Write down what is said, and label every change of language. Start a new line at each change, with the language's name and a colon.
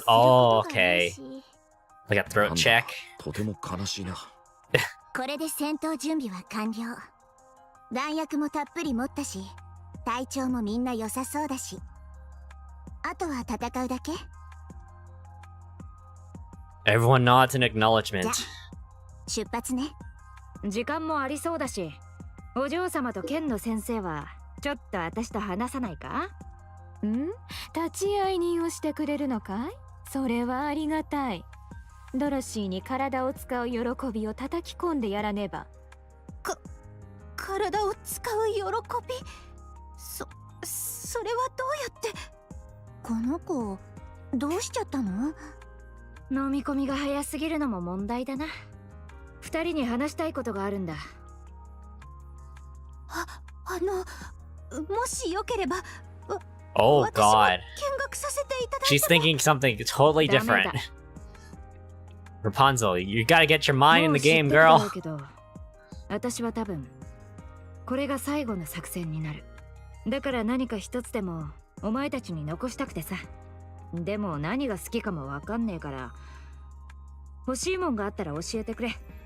Japanese: 特にすることがない
English: okay.
Japanese: し
English: Like a throat check.
Japanese: とても悲しいな。これで戦闘準備は完了。弾薬もたっぷり持ったし体調もみんな良さそうだし、あとは戦うだけ。
English: Everyone nods in acknowledgement.
Japanese: 出発ね。時間もありそうだし、お嬢様と剣の先生はちょっと私と話さないか？立ち会い人をしてくれるのかい？それはありがたい。ドロシーに体を使う喜びを叩き込んでやらねば。体を使う喜び？それはどうやって？この子どうしちゃったの？飲み込みが早すぎるのも問題だな。二人に話したいことがあるんだ。もしよければ
English: Oh god.
Japanese: 見学させていただい
English: She's thinking something totally different. Rapunzel, you gotta get your mind in the game,
Japanese: もう知ってるだろ
English: girl.
Japanese: うけど、私は多分これが最後の作戦になる。だから何か一つでもお前たちに残したくてさ。でも何が好きかもわかんねえから、欲しいもんがあったら教えてくれ。